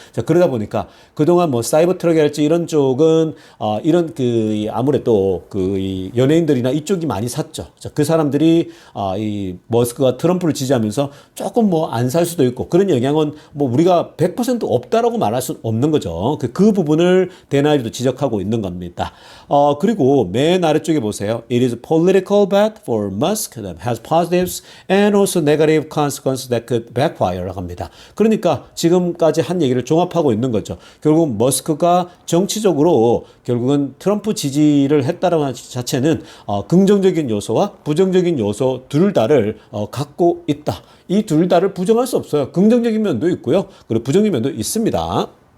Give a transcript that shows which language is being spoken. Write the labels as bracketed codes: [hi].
[ko] 자, 그러다 보니까 그동안 뭐 사이버 트럭이랄지 이런 쪽은 이런 그 아무래도 그 연예인들이나 이쪽이 많이 샀죠. 자, 그 사람들이 이 머스크가 트럼프를 지지하면서 조금 뭐 안 살 수도 있고 그런 영향은 뭐 우리가 100% 없다라고 말할 수는 없는 거죠. 그 부분을 데나이도 지적하고 있는 겁니다. 그리고 맨 아래쪽에 보세요. [en] It is political bet for Musk that has positives and also negative consequences that could backfire [ko] 라고 합니다. 그러니까 지금까지 한 얘기를 종합하고 있는 거죠. 결국 머스크가 정치적으로 결국은 트럼프 지지를 했다는 것 자체는 긍정적인 요소와 부정적인 요소 둘 다를 갖고 있다. 이 둘 다를 부정할 수 없어요. 긍정적인 면도 있고요. 그리고 부정적인 면도 있습니다.